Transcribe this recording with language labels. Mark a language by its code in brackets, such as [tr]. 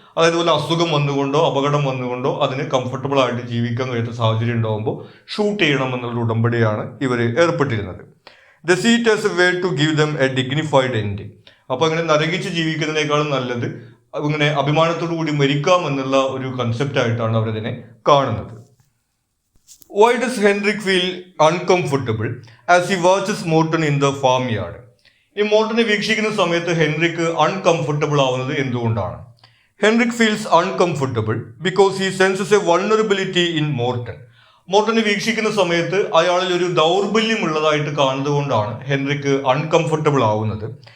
[ml] അതായത് പോലെ അസുഖം വന്നുകൊണ്ടോ അപകടം വന്നുകൊണ്ടോ അതിന് കംഫർട്ടബിൾ ആയിട്ട് ജീവിക്കാൻ കഴിയാത്ത സാഹചര്യം ഉണ്ടാകുമ്പോൾ ഷൂട്ട് ചെയ്യണം എന്നുള്ള ഉടമ്പടിയാണ് ഇവർ ഏർപ്പെട്ടിരുന്നത്. [en] The seat as a way to give them a dignified end. [ml] അപ്പോൾ അങ്ങനെ നരകിച്ച് ജീവിക്കുന്നതിനേക്കാളും നല്ലത് ഇങ്ങനെ അഭിമാനത്തോടു കൂടി മരിക്കാം എന്നുള്ള ഒരു കൺസെപ്റ്റ് ആയിട്ടാണ് അവരതിനെ കാണുന്നത്. [en] Why does Henrik feel uncomfortable as he watches Morton in the farmyard? [ml] ഈ മോർട്ടനെ വീക്ഷിക്കുന്ന സമയത്ത് ഹെൻറിക്ക് അൺകംഫർട്ടബിൾ ആവുന്നത് എന്തുകൊണ്ടാണ്? [en] Henrik feels uncomfortable because he senses a vulnerability in Morton. [ml] മോർട്ടനെ വീക്ഷിക്കുന്ന സമയത്ത് അയാളിൽ ഒരു ദൗർബല്യം ഉള്ളതായിട്ട് കാണുന്നതുകൊണ്ടാണ് ഹെൻറിക്ക് അൺകംഫർട്ടബിൾ ആവുന്നത്.